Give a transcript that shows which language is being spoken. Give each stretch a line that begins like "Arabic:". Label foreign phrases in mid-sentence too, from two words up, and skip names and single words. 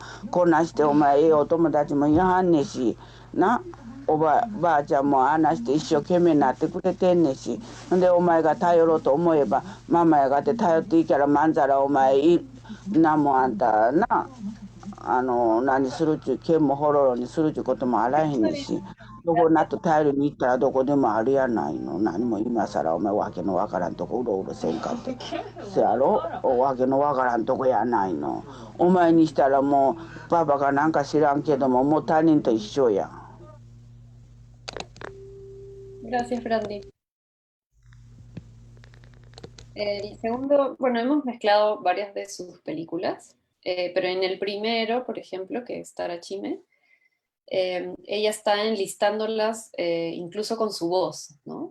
Japanese: こんなんしてお前ええお友達もいはんねしな、ばあちゃんもあんなして一生懸命になってくれてんねし、ほんでお前が頼ろうと思えばママやがって頼っていいからまんざらお前なんもあんたな何するっちゅう剣もほろろにするっちゅうこともあらへんねし、どこなと頼りに行ったらどこでもあるやないの。何も今更お前わけのわからんとこうろうろせんかって。せやろ、わけのわからんとこやないの。お前にしたらもうパパかなんか知らんけどももう他人と一緒や。
Spanish: Gracias, Brandy. El segundo, bueno, hemos mezclado varias de sus películas, pero en el primero, por ejemplo, que es Tarachime, ella está enlistándolas incluso con su voz, ¿no?